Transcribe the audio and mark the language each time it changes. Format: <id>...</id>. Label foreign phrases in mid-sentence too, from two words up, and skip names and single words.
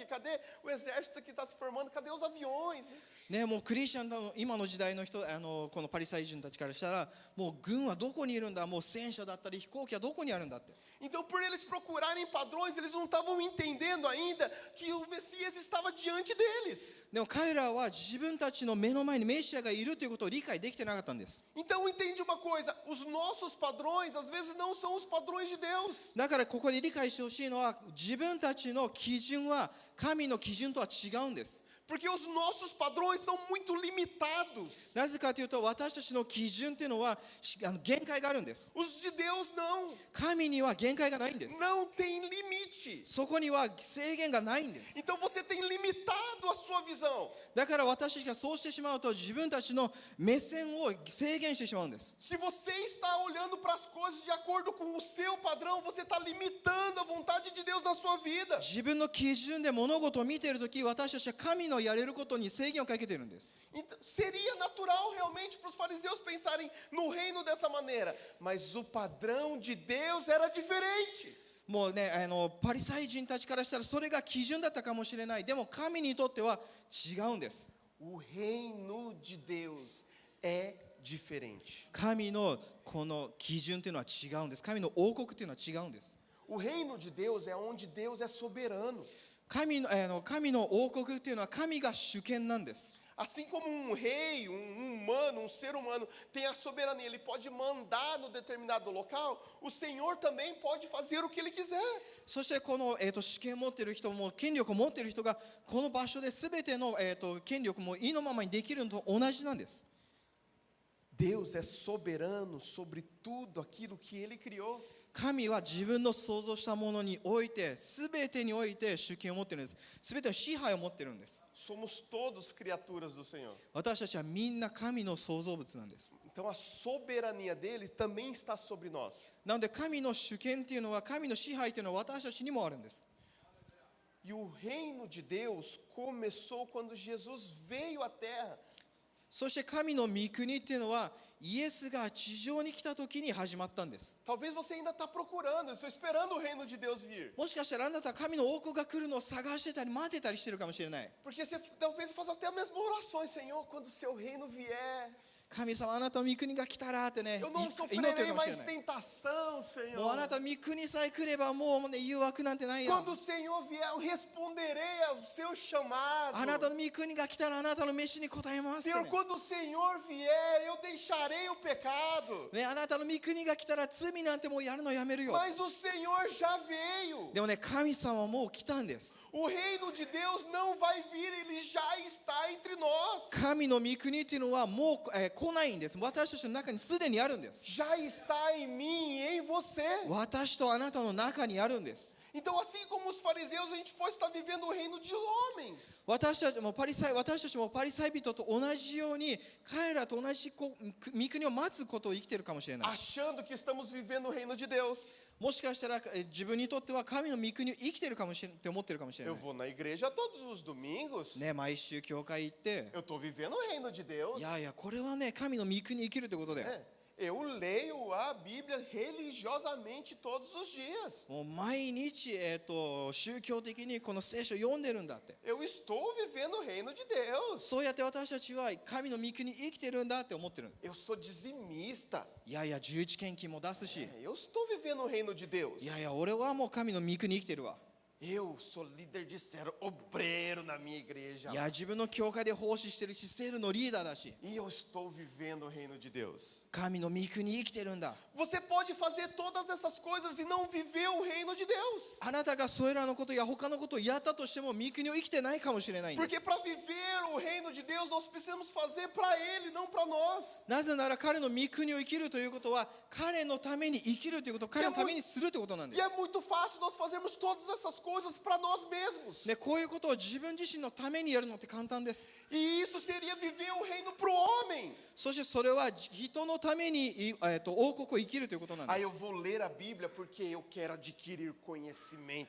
<pt>Cadê o exército que está se formando? Cadê os aviões? Né?</pt> <ja>ね、もうクリスチャンの今の時代の人、このパリサイ人たちからしたら、もう軍はどこにいるんだ、もう戦車だったり飛行機はどこにあるんだって。</ja> <pt>Então, por eles procurarem padrões, eles não estavam entendendo ainda que o Messias estava diante deles.</pt> <ja>でも彼らは自分たちの目の前にメシアがいるということを理解できてなかったんです。</ja> <pt>Então, entende uma coisa, os nossos padrões às vezes não são os padrões de Deus.</pt> <ja>だからここで理解してほしいのは、自分たちの基準は神の基準とは違うんです。</ja> <pt>Porque os nossos padrões são muito limitados.</pt> <ja>なぜかというと、私たちの基準というのは限界があるんです。</ja> <pt>Os de Deus não.</pt> <ja>神には限界がないんです。</ja> <pt>Não tem limite.</pt> <ja>そこには制限がないんです。</ja> <pt>Então você tem limitado a sua visão.</pt> <ja>だから私たちがそうしてしまうと自分たちの目線を制限してしまうんです。</ja> <pt>Se você está olhando para as coisas de acordo com o seu padrão, você está limitando a vontade de Deus na sua vida.</pt> <ja>自分の基準で物事を見ているとき、私たちは神のやれることに制限をかけているんです。</ja> <pt>Então, seria natural realmente para os fariseus pensarem no reino dessa maneira, mas o padrão de Deus era diferente.</pt> <ja>もうね、パリサイ人たちからしたらそれが基準だったかもしれない。でも神にとっては違うんです。</ja> <pt>O reino de Deus é diferente.</pt> <ja>神のこの基準というのは違うんです。神の王国というのは違うんです。</ja> <pt>O reino de Deus é onde Deus é soberano.</pt> <ja>神の王国というのは神が主権なんです。</ja> <pt>Assim como um rei, um humano, um ser humano tem a soberania, ele pode mandar no determinado local, o Senhor também pode fazer o que ele quiser.</pt> <ja>そしてこの、主権を持っている人も権力を持っている人がこの場所で全ての、権力も意のままにできるのと同じなんです。</ja> <pt>Deus é soberano sobre tudo aquilo que ele criou.</pt> <ja>神は自分の創造したものにおいて全てにおいて主権を持っているんです。全ての支配を持っているんです。</ja> <pt>Somos todos criaturas do Senhor.</pt> <ja>私たちはみんな神の創造物なんです。</ja> <pt>Então a soberania dele também está sobre nós.</pt> <ja>なので神の主権というのは神の支配というのは私たちにもあるんです。</ja> <pt>E o reino de Deus começou quando Jesus veio à terra.</pt> <ja>そして神の御国っていうのはイエスが地上に来た時に始まったんです。</ja> <pt>Talvez você ainda está procurando, eu estou esperando o reino de Deus vir.</pt> <ja>もしかしたらあなたは神の王国が来るのを探してたり待ってたりしてるかもしれない。</ja> <pt>Porque você talvez faça até a mesma oração, Senhor, quando o seu reino vier.</pt> <ja>神様あなたの御国が来たらってね</ja> <pt>Eu não</pt> <ja>祈って</ja> <pt>sofrerei</pt> <ja>るかもしれ</ja> <pt>mais</pt> <ja>ない。</ja> <pt>tentação,</pt> <ja>もうあな</ja> <pt>Senhor.</pt> <ja>たの御国さえ来ればもうね誘惑なんてないよ。</ja> <pt>Quando o Senhor vier, eu responderei ao seu chamado.</pt> <ja>あなたの御国が来たらあなたの飯に答えますってね、</ja> <pt>Senhor, quando o Senhor vier, eu deixarei o pecado.</pt> <ja>ね、あなたの御国が来たら罪なんてもうやるのやめるよ。</ja> <pt>Mas o Senhor já veio.</pt> <ja>でもね、神様はもう来たんです。</ja> <pt>O reino de Deus não vai vir, ele já está entre nós.</pt> <ja>神の御国っていうのはもう、来ないんです。私たちの中にすでにあるんです。</ja> <pt>Já está em mim e em você.</pt> <ja>私とあなたの中にあるんです。</ja> <pt>Então, assim como os fariseus, a gente pode estar vivendo o reino de homens.</pt> <ja>私たちもパリサイ人と同じように彼らと同じ御国を待つことを生きているかもしれない。</ja> <pt>Achando que estamos vivendo o reino de Deus.</pt> <ja>もしかしたら自分にとっては神の御国を生きているかもしれないって思っているかもしれな</ja> <pt>Eu</pt> <ja>い。</ja> <pt>vou na igreja todos os domingos.</pt> <ja>ね、毎週教会行って、</ja> <pt>Eu estou vivendo o reino de Deus.</pt> <ja>いやいやこれはね神の御国に生きるってことだよ。</ja> <pt>Eu leio a Bíblia religiosamente todos os dias.</pt> <ja>もう毎日、宗教的にこの聖書を読んでるんだって。</ja> <pt>Eu estou vivendo o reino de Deus.</pt> <ja>そうやって私たちは神の御国に生きてるんだって思ってる。</ja> <pt>Eu sou dizimista.</pt> <ja>いやいや11献金も出すし、</ja> <pt>Eu estou vivendo o reino de Deus.</pt> <ja>いやいや俺はもう神の御国に生きてるわ。</ja> <pt>Eu sou líder de célula, obreiro na minha igreja.</pt> <ja>いや自分の教会で奉仕してるしセールのリーダーだし、</ja> <pt>E eu estou vivendo o reino de Deus.</pt> <ja>神の御国に生きてるんだ。</ja> <pt>Você pode fazer todas essas coisas e não viver o reino de Deus.</pt> <ja>あなたがそれらのことや他のことをやったとしても御国を生きてないかもしれないんで</ja> <pt>Porque</pt> <ja>す。</ja> <pt>para viver o reino de Deus, nós precisamos fazer para Ele, não para nós.</pt> <ja>なぜなら彼の御国を生きるということは彼のために生きるということ、彼のためにするということなんで</ja> <pt>E é</pt> <ja>す。</ja> <pt>muito fácil nós fazermos todas essas coisas para nós mesmos.</pt> <ja>ね、こういうことを自分自身のためにやるのって簡単です。</ja> <pt>E isso seria viver o reino para o homem.</pt> <ja>そしてそれは人のために、王国を生きるということなんで</ja> <pt>Aí eu</pt> <ja>す。</ja> <pt>vou ler a Bíblia porque eu quero adquirir conhecimento.</pt>